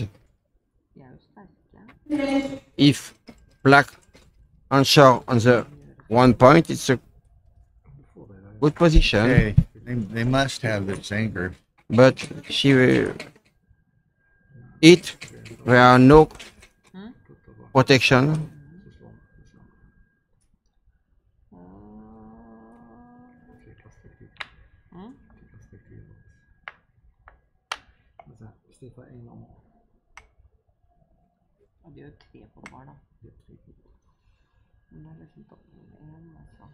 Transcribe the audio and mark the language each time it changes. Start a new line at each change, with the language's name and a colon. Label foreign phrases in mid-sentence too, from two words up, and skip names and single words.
Norwegian: De er jo sterke.
English: If black answer on the 1 point, it's a good position. Okay, they must have this anchor. But she will eat. There are no protection.
Norwegian: Hvis jeg får en om. Og de gjør 3 på bar da. Men det er liksom dobbelt 1, altså.